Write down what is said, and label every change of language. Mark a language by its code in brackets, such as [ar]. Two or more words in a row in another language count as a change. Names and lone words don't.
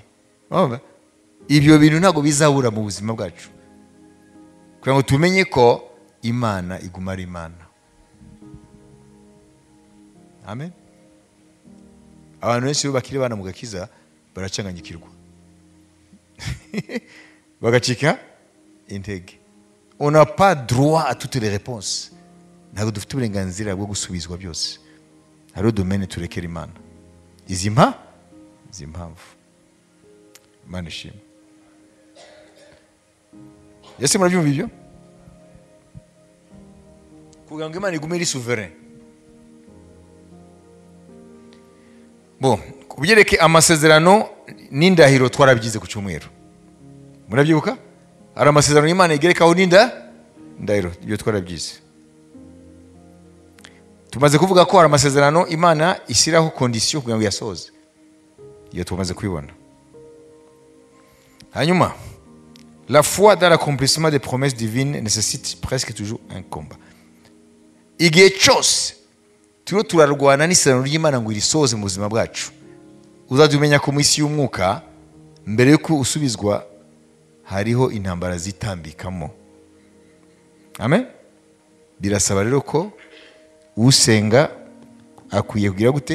[rw] Ibyo bintu ntago bizabura mu buzima bwacu, kugira ngo tumenye ko Imana iguma ari Imana. Amen. Abantu benshi bakiri bana mu gakiza baracanganyikirwa bagacika intege. [fr] On n'a pas droit à toutes les réponses. [rw] Ntabwo dufite uburenganzira bwo gusubizwa byose. Hariho domaine turekera Imana. Izi mpamvu Imana ishimwe. Yese murabyumva ibyo? Kugira ngo Imana igume iri souverain. Bon, kubyereke amasezerano n'indahiro twarabyize ku cyumweru. Murabyibuka? Hari amasezerano y'Imana igerekaho n'indahiro, ibyo twarabyize. Tumaze kuvuga ko hari amasezerano Imana ishyiraho kondisiyo kugira ngo yasoze. Iyo tumaze kubibona. Hanyuma, [fr] la foi dans l'accomplissement des promesses divines nécessite presque toujours un combat. [rw] Igihe cyose turiho turarwana n'isezerano ry'Imana ngo irisohoze mu buzima bwacu. Uzajya umenya ko mu isi y'umwuka mbere yuko usubizwa hariho intambara zitambikamo. Amen. Birasaba rero ko usenga akwiye kugira gute?